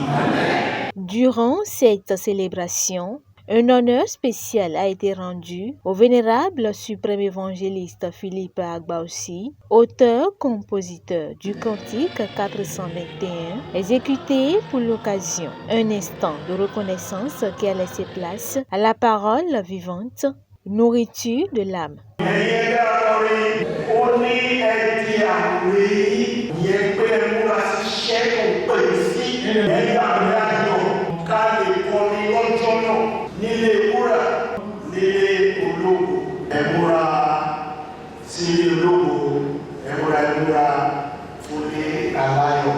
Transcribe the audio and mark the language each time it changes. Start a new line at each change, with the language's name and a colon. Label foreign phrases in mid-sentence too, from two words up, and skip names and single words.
French: Durant cette célébration, un honneur spécial a été rendu au vénérable suprême évangéliste Philippe Agbaoussi, auteur-compositeur du cantique 421, exécuté pour l'occasion. Un instant de reconnaissance qui a laissé place à la parole vivante, nourriture de l'âme.
Yoruba: Nílé wúrà, nílé ológo, ẹ̀múra sílé ológo, ẹ̀múra fúnlé aláyọ̀.